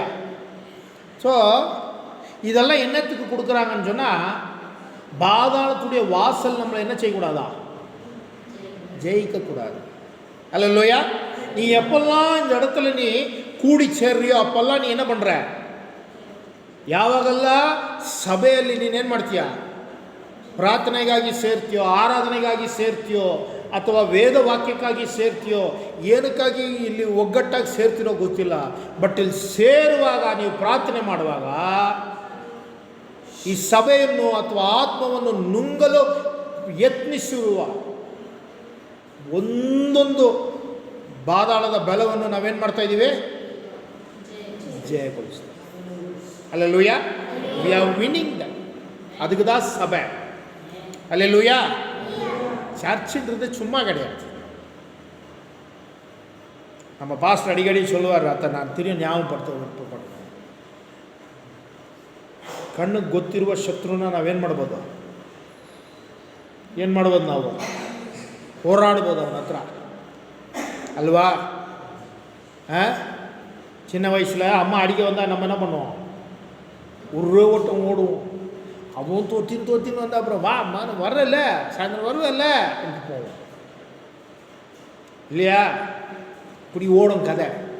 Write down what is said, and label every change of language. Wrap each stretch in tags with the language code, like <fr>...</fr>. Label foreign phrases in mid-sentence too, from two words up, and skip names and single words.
<ta>ஸோ இதெல்லாம் என்னத்துக்கு கொடுக்குறாங்கன்னு சொன்னால், பாதாளத்துடைய வாசல் நம்மளை என்ன செய்யக்கூடாதா, ஜெயிக்கக்கூடாது. அல்லேலூயா. நீ எப்பெல்லாம் இந்த இடத்துல நீ கூடி சேர்றியோ அப்பெல்லாம் நீ என்ன பண்ணுற,</ta> <kn>ಯಾವಾಗೆಲ್ಲ ಸಭೆಯಲ್ಲಿ ನೀನೇನು ಮಾಡ್ತೀಯ, ಪ್ರಾರ್ಥನೆಗಾಗಿ ಸೇರ್ತೀಯೋ, ಆರಾಧನೆಗಾಗಿ ಸೇರ್ತೀಯೋ, ಅಥವಾ ವೇದ ವಾಕ್ಯಕ್ಕಾಗಿ ಸೇರ್ತೀಯೋ, ಏನಕ್ಕಾಗಿ ಇಲ್ಲಿ ಒಗ್ಗಟ್ಟಾಗಿ ಸೇರ್ತಿರೋ ಗೊತ್ತಿಲ್ಲ. ಬಟ್ ಇಲ್ಲಿ ಸೇರುವಾಗ, ನೀವು ಪ್ರಾರ್ಥನೆ ಮಾಡುವಾಗ ಈ ಸಭೆಯನ್ನು ಅಥವಾ ಆತ್ಮವನ್ನು ನುಂಗಲು ಯತ್ನಿಸಿರುವ ಒಂದೊಂದು ಬಾದಾಳದ ಬಲವನ್ನು ನಾವೇನು ಮಾಡ್ತಾ ಇದ್ದೀವಿ, ಜಯಗೊಳಿಸ್ತೀವಿ.</kn> <ta>அல்லேலூயா.</ta> <en>we are winning them.</en> <ta>அதுக்கு தான் சபை. அல்லேலூயா. சர்ச்சுன்றது சும்மா கிடையாது. நம்ம பாஸ்டர் அடிக்கடி சொல்லுவார், அதை நான் திரும்பி ஞாபகப்படுத்த விருப்பப்படுறேன்.</ta> <kn>ಕಣ್ಣಿಗೆ ಗೊತ್ತಿರುವ ಶತ್ರುನ ನಾವೇನು ಮಾಡ್ಬೋದು, ಏನು ಮಾಡ್ಬೋದು, ನಾವು ಹೋರಾಡ್ಬೋದು ಅವನ ಹತ್ರ ಅಲ್ವಾ?</kn> <ta>சின்ன வயசில் அம்மா அடிக்க வந்தால் நம்ம என்ன பண்ணுவோம், ஒரு ஓட்டம் ஓடுவோம். அவன் தோத்தின்னு வந்தால் அப்புறம் வா அம்மா வரல, சாயந்தரம் வருவேல்ல என்று போவோம் இல்லையா? இப்படி ஓடும் கதை.</ta>